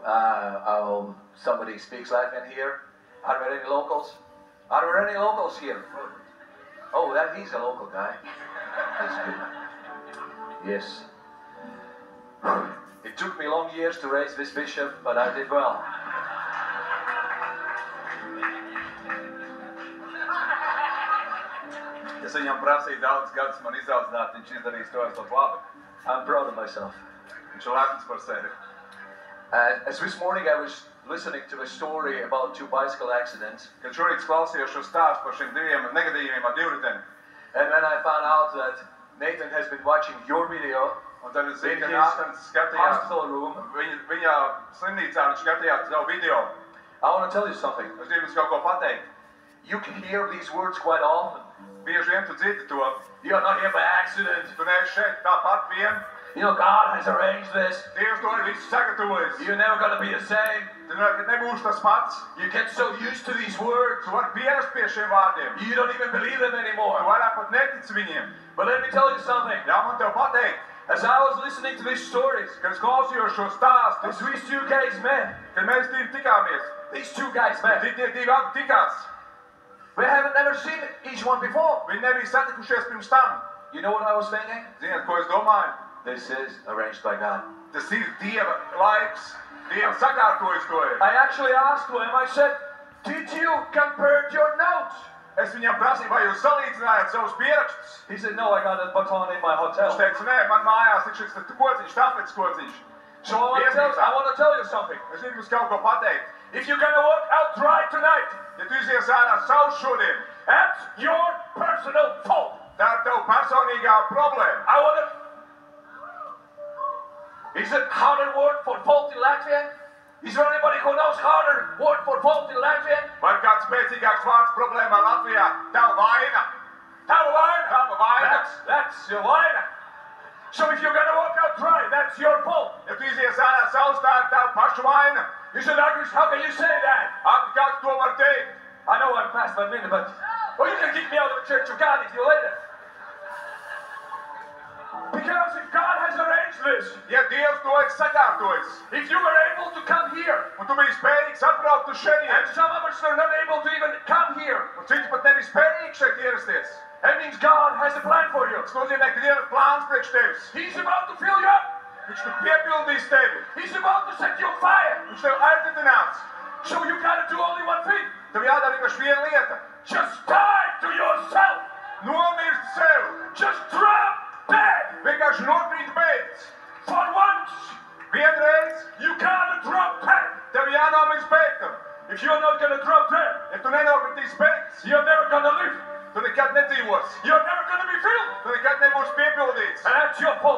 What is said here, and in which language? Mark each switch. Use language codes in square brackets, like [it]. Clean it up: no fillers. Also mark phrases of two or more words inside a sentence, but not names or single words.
[en] Somebody speaks Latvian here. Are there any locals? Are there any locals here? Oh, he's a local guy. That's good. Yes. It took me long years to raise this bishop, but I did well. [lv] Es viņam prasīju daudz gadus man izaudzināt, viņš izdarījis to esot labi. [en] I'm proud of myself. [lv] Viņš ir lepns par sevi. [en] As this morning I was listening to a story about 2 bicycle accidents, [lv] Kad šorīt klausījos šo stāstu par šiem diviem negadījumiem ar divriteni, [en] and then I found out that Nathan has been watching your video [lv] un tad es zinu, [en] in [lv] ka [en] his [lv] Nāstans skatījās [en] hospital room. [lv] viņa slimnīcā, viņš skatījās savu video. [en] I want to tell you something. [lv] Es gribu jums kaut ko pateikt. [en] You can hear these words quite often. [lv] Bieži vien tu dzirdi to. [en] You are not here by accident. [lv] Tu neesi šeit tāpat vien. [en] You know, God has arranged this. [lv] Dievs to ir visu sagatavojis. [en] You're never going to be the same. [lv] Tu nebūsi tas pats. [en] You get so used to these words, [lv] Tu vari pierast pie šiem vārdiem. [en] you don't even believe them [lv] Tu [en] anymore. [lv] vairāk pat netici viņiem. [en] But let me tell you something. [lv] Jā, man tev pateikt, [en] As I was listening to these stories, [lv] kad es klausījos šo stāstu, [en] as these 2 guys met, [lv] kad mēs divi tikāmies, [en] these 2 guys met. [lv] tie divi abi tikās. [en] They haven't never seen each one before. [lv] Viņi nebija satikušies pirms tam. [en] You know what I was thinking? [lv] Ziniet, ko es domāju? [en] This is arranged by God. [lv] Tas ir Dieva laiks. Dieva sakārtojis to ir. [en] I actually asked him, I said, did you compare your notes? [lv] Es viņam prasīju, vai jūs salīdzinājāt savus pierakstus. [en] He said, no, I got a baton in my hotel. [lv] Viņš teica, nē, man mājās ir šis kociņš, tāpēc kociņš. [en] So I want to tell you something. [lv] Es gribu jums kaut ko pateikt. [en] If you're going to walk out dry tonight, [lv] Ja tu izies ārā savus šodien, [en] that's your personal fault. [lv] tā ir tava personīgā problēma. [en] I want to... Is it harder word for fault in Latvian? Is there anybody who knows harder word for fault in Latvian? [lv] Vai ir kāds spēcīgāks vārds problēmā Latvijā? Tava vaina. Tava vaina. Tava vaina. [en] That's your vaina. So if you're going to walk out dry, that's your fault. [lv] Ja tu izies ārā savus, tā ir tava paša vaina. [en] You said, Agus, how can you say that? [lv] Kā tu to var teikt? [en] I know I'm past my minute, but... Well, you can kick me out of the Church of God if you later. Because if God has arranged this, [lv] Ja Dievs to ir sakārtojis, [en] if you were able to come here, [lv] un tu biji spējīgs atbraukt uz [en] and [lv] šeit, [en] some of us are not able to even come here, [lv] un citi pat nebija spējīgi šeit ierasties, [en] that means God has a plan for you. [lv] tas nozīmē, ka Dieva ir plāns priekš tevis. [en] He's about to fill you up. [lv] Viņš tu piepildīs tevi. [en] He's about to set you on fire. [lv] Viņš tev aizdedinās. [en] So you got to do only one thing. [lv] Tev jādara tikai viena lieta. [en] Just die to yourself. [lv] Nomirst sev. [en] Just drop dead. [lv] Vienkārši nokrīt beidz. [en] For once, [lv] Vienreiz [en] you got to drop dead. [lv] tev jānomirst beigtam. [en] If you're not going to drop dead, [lv] Ja tu nenokritīs beigts, [en] you're never going to live. [lv] tu nekad nedzīvosi. [en] You're never going to be filled. [lv] Tu nekad nebūsi piepildīts. [en] And that's your fault.